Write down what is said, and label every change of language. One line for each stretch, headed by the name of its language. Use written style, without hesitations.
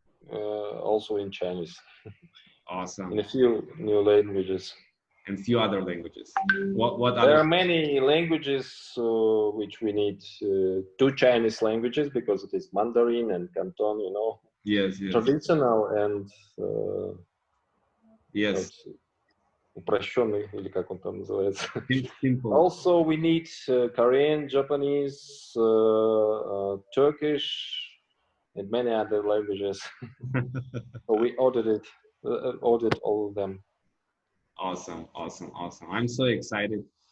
English: Also in Chinese. Awesome. In a few new languages. And few other languages. What there are many languages which we need two Chinese languages because it is Mandarin and Canton, you know. Yes. Traditional and yes.
Russian: Упрощенный, или как он там называется.
English: Simple. Also, we need Korean, Japanese, Turkish, and many other languages. So we ordered all of them. Awesome. I'm so excited.